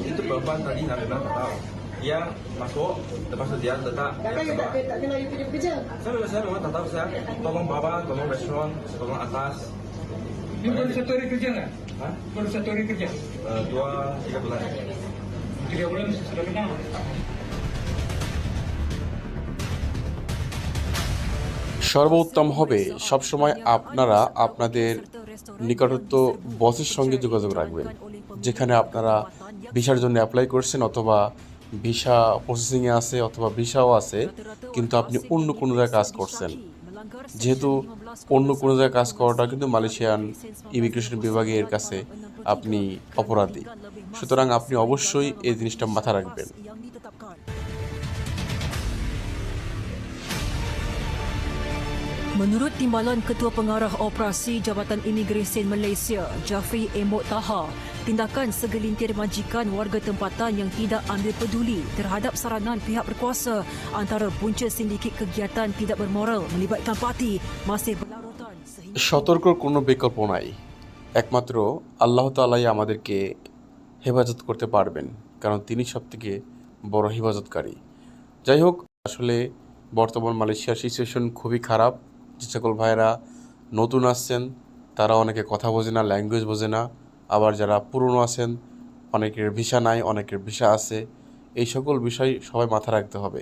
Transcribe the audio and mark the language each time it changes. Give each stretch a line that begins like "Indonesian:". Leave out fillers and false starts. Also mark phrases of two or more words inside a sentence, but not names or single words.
Malay: Itu perempuan tadi nak bilang tak tahu. Dia masuk, lepas tu dia letak. Takkan you tak kenal you punya pekerja? Saya memang tak tahu, saya tolong bawah, tolong restoran, tolong atas. You baru satu hari kerja nggak? Hah? Baru satu hari kerja? 2-3 bulan. 3 bulan sudah kenal.
Bangla: সর্বোত্তম হবে সবসময় আপনারা আপনাদের নিকটস্থ বসের সঙ্গে যোগাযোগ রাখবেন, যেখানে আপনারা ভিসার জন্য অ্যাপ্লাই করছেন অথবা
English: visa processing
Bangla: আছে অথবা ভিসাও আছে, কিন্তু আপনি অন্য কোনো জায়গায় কাজ করছেন। যেহেতু অন্য কোনো জায়গায় কাজ করাটা কিন্তু মালয়েশিয়ান ইমিগ্রেশন বিভাগের কাছে আপনি অপরাধী, সুতরাং আপনি অবশ্যই এই জিনিসটা মাথায় রাখবেন।
Malay: Menurut Timbalan Ketua Pengarah Operasi Jabatan Imigresen Malaysia, Jafri Embok Taha, tindakan segelintir majikan warga tempatan yang tidak ambil peduli terhadap saranan pihak berkuasa antara punca sindiket kegiatan tidak bermoral melibatkan parti masih berlarutan.
Bangla: সতর্কর কোনো বিকল্প নাই, একমাত্র আল্লাহ তাআলাই আমাদেরকে হেফাজত করতে পারবেন, কারণ তিনি সবথেকে বড় হেফাজতকারী। যাই হোক, আসলে বর্তমান মালয়েশিয়ার সিচুয়েশন খুবই খারাপ। যে সকল ভাইয়েরা নতুন আসছেন তারা অনেকে কথা বোঝে না, ল্যাঙ্গুয়েজ বোঝে না, আবার যারা পুরনো আছেন অনেকের ভিসা নাই, অনেকের ভিসা আছে, এই সকল বিষয় সবাই মাথায় রাখতে হবে।